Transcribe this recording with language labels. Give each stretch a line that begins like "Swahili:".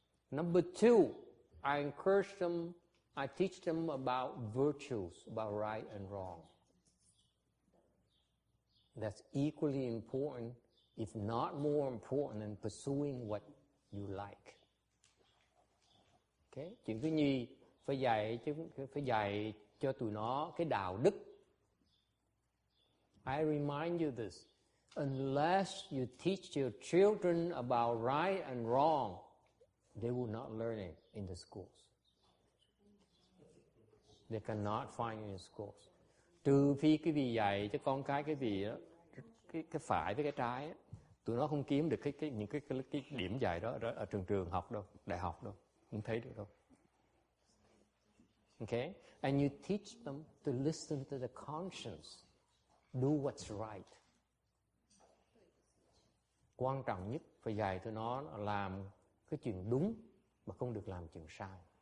English: Number two, I encourage them, I teach them about virtues, about right and wrong. That's equally important, if not more important, than pursuing what you like. Okay?
Vietnamese: Chuyện thứ nhì, phải dạy cho tụi nó cái đạo đức.
English: I remind you this. Unless you teach your children about right and wrong, they will not learn it in the schools. They cannot find it in schools.
Vietnamese: Trừ phi cái vị dạy cho con cái vị đó, cái phải với cái trái đó, tụi nó không kiếm được những cái điểm dạy đó ở trường học đâu, đại học đâu, không thấy được đâu.
English: Okay? And you teach them to listen to the conscience. Do what's right.
Vietnamese: Quan trọng nhất phải dạy tụi nó là làm cái chuyện đúng mà không được làm chuyện sai.